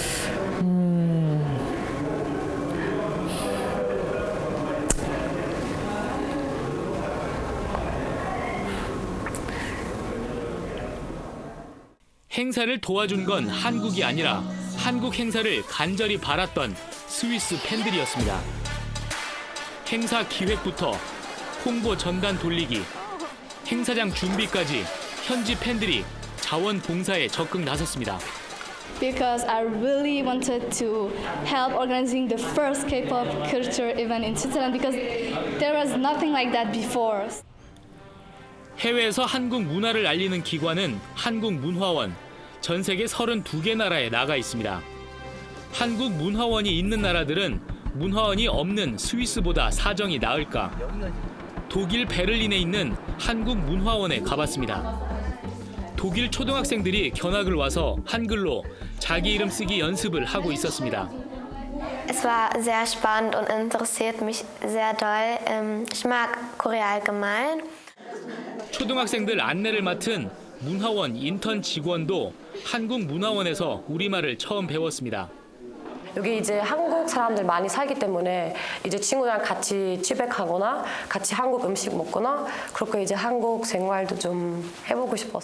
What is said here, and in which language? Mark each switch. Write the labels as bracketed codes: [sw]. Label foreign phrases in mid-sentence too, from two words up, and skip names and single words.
[ko] 행사를 도와준 건 한국이 아니라 한국 행사를 간절히 바랐던 스위스 팬들이었습니다. 행사 기획부터 홍보 전단 돌리기, 행사장 준비까지 현지 팬들이 자원봉사에 적극 나섰습니다. [en] Because I really wanted to help organizing the first K-pop culture event in Switzerland because there was nothing like that before. [ko] 해외에서 한국 문화를 알리는 기관은 한국문화원, 전 세계 32개 나라에 나가 있습니다. 한국 문화원이 있는 나라들은 문화원이 없는 스위스보다 사정이 나을까? 독일 베를린에 있는 한국문화원에 가봤습니다. 독일 초등학생들이 견학을 와서 한글로 자기 이름 쓰기 연습을 하고 있었습니다. [de] Es war sehr spannend und interessiert mich sehr doll. Ich mag Korea allgemein. [ko] 초등학생들 안내를 맡은 문화원 인턴 직원도 한국문화원에서 우리말을 처음 배웠습니다. 여기 이제 한국 사람들 많이 살기 때문에 이제 친구랑 같이 집에가거나 같이 한국 음식 먹거나 그렇게 이제 한국 생활도 좀 해보고 싶어서.